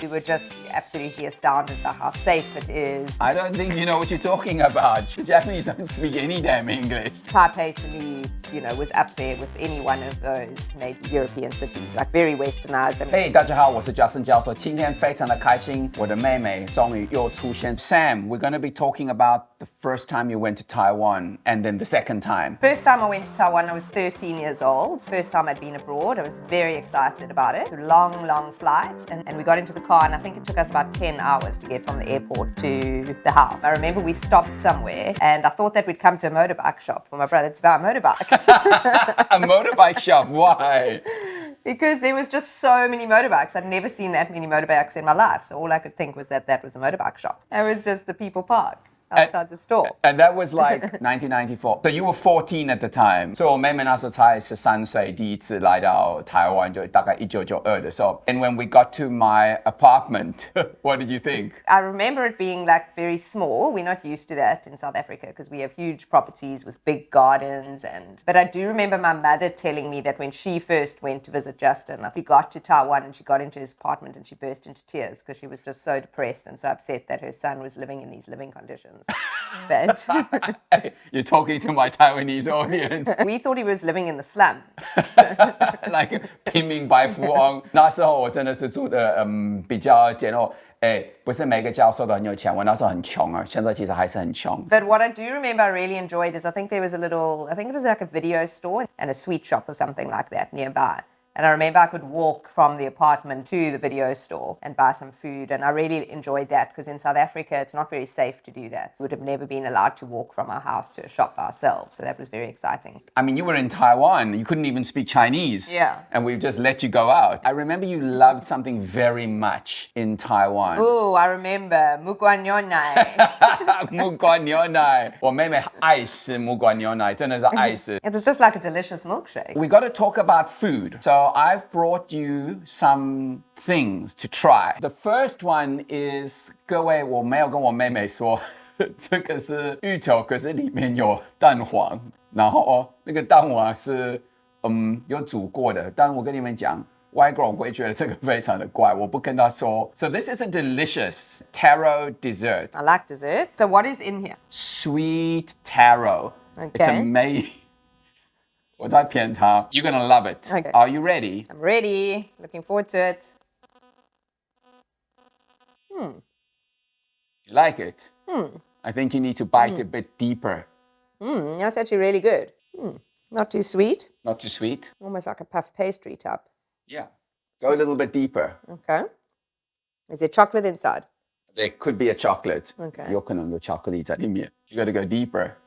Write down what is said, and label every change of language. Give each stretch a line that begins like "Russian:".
English: We were just absolutely astounded by how safe it is. I don't think you know what you're talking about. The Japanese don't speak any damn English. Taipei to me, was up there with any one of those maybe European cities, like very westernized.
Chinese: Hey, 大家好，我是 Justin 教授。今天非常的开心，我的妹妹终于又出现。
English: Sam, we're going to be talking about the first time you went to Taiwan and then the second time. First time I went to Taiwan, I was 13 years old. First time I'd been abroad, I was very excited about it. It's a long, long flight, and we got into the car, and I think it took us about 10 hours to get from the airport to the house. I remember we stopped somewhere, and I thought that we'd come to a motorbike shop for my brother to buy a motorbike. A motorbike shop, why? Because there was just so many motorbikes. I'd never seen that many motorbikes in my life. So all I could think was that was a motorbike shop. It was just the people parked outside the store. And that was like 1994. So you were 14 at the time.
Chinese: So 我妹妹那时候才13岁，第一次来到台湾，就大概1992的时候。
English: And when we got to my apartment, what did you think? I remember it being like very small. We're not used to that in South Africa because we have huge properties with big gardens. But I do remember my mother telling me that when she first went to visit Justin, she got to Taiwan and she got into his apartment and she burst into tears because she was just so depressed and so upset that her son was living in these living conditions. But You're talking to my Taiwanese audience. we thought he was living in the slums. Like
Chinese: 平民白富翁。那时候我真的是住的比较简陋。不是每个教授都很有钱，我那时候很穷啊，现在其实还是很穷。
English: But what I do remember I really enjoyed is I think it was like a video store and a sweet shop or something like that nearby. And I remember I could walk from the apartment to the video store and buy some food. And I really enjoyed that because in South Africa, it's not very safe to do that. We would have never been allowed to walk from our house to a shop ourselves. So that was very exciting. I mean, you were in Taiwan. You couldn't even speak Chinese. Yeah. And we've just let you go out. I remember you loved something very much in Taiwan. Oh, I remember. 木瓜牛奶.
Chinese: 木瓜牛奶。我妹妹爱吃木瓜牛奶，真的是爱吃。
English: It was just like a delicious milkshake. We got to talk about food. So I've brought you some things to try. The first one is
Chinese: 各位，我没有跟我妹妹说，这个是芋头，可是里面有蛋黄，然后那个蛋黄是有煮过的。但我跟你们讲，外国人会觉得这个非常的怪，我不跟他说。
English: So this is a delicious taro dessert. I like dessert. So what is in here? Sweet taro. Okay. It's amazing.
Chinese: 我在骗他
English: You're gonna love it. Okay. Are you ready? I'm ready. Looking forward to it. You like it? I think you need to bite a bit deeper. That's actually really good. Not too sweet. Not too sweet? Almost like a puff pastry type. Yeah. Go a little bit deeper. Okay. Is there chocolate inside? There could be a chocolate. Okay.
Chinese: 有可能有巧克力在里面
English: You gotta go deeper.